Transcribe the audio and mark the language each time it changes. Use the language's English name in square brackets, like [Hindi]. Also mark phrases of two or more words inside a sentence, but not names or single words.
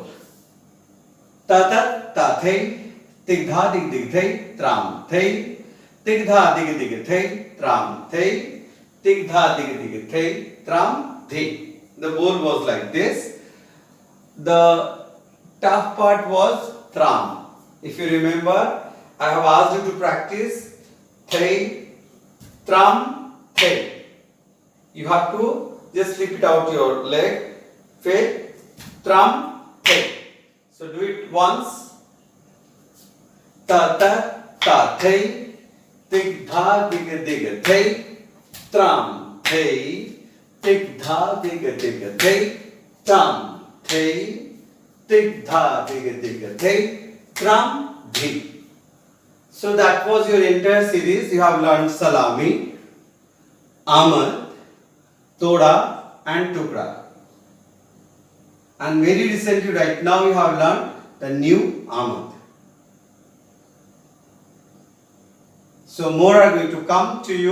[English] Ta ta ta thei, tig dha dig dig thei, tram thei, tig dha dig dig thei, tram thei, tig dha dig dig thei, tram thei. The bowl was like this. The tough part was tram. If you remember, I have asked you to practice thei, tram, thei. You have to just slip it out your leg. Thei, tram, thei. So do it once. Ta ta ta thei, tig dha dig dig thei, tram thei, tig dha dig dig thei, tram thei, tig dha dig dig thei, tram dhi. So that was your entire series. You have learned salami, amad, toda and tukra. And very recently, right now, you have learned the new amad. So more are going to come to you.